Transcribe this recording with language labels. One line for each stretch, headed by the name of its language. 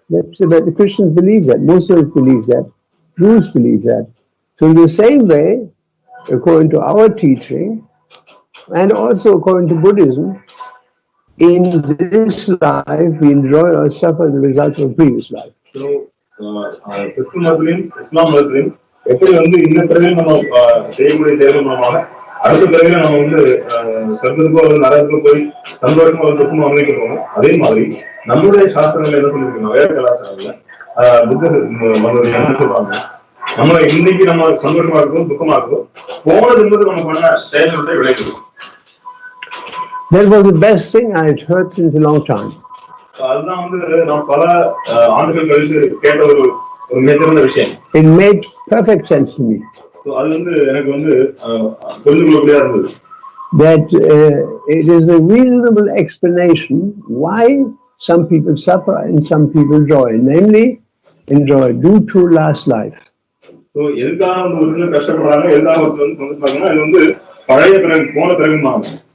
English: The Christians believe that, Muslims believe that, Jews believe that. So in the same way, according to our teaching, and also according to Buddhism, in this life we enjoy or suffer the results of previous life. So, Christian Muslim, Islam Muslim,
Tamil: எப்படி வந்து இந்த பிறகு நம்ம செய்யக்கூடிய செயல்கள் மூலமாக அடுத்த பிறகு நம்ம வந்து சொர்க்கத்துக்கோ அல்லது நரகத்துக்கோ போய் சந்தோஷமா ஒரு துக்கமும் அமைக்க போகணும். அதே மாதிரி நம்முடைய சாஸ்திரங்கள் என்ன சொல்லிருக்கோம், வேற கலாச்சாரங்கள்ல புத்தர் என்ன சொல்றாங்க, நம்ம இன்னைக்கு நம்ம சந்தோஷமா இருக்கும் துக்கமா இருக்கும், போனது என்பது நம்ம பண்ண செயல்களுடைய விளைவு.
English: That was the best thing I had heard since a long time.
Tamil: அதுதான் வந்து நான் பல ஆண்டுகள் கழித்து கேட்ட ஒரு மேஜரான விஷயம்.
English: It made perfect sense to me.
Tamil: அது வந்து எனக்கு வந்து புரிந்துகொள்ளக்கூடியதா இருந்தது.
English: That it is a reasonable explanation why some people suffer and some people enjoy, namely enjoy due to last life.
Tamil: So எதுக்காக வந்து ஒரு சிலர் கஷ்டப்படுறாங்க, எதுக்காக ஒரு சிலர் சந்தோஷப்படுறாங்க, அது வந்து பழைய பிறகு போன பிறகுமாங்க.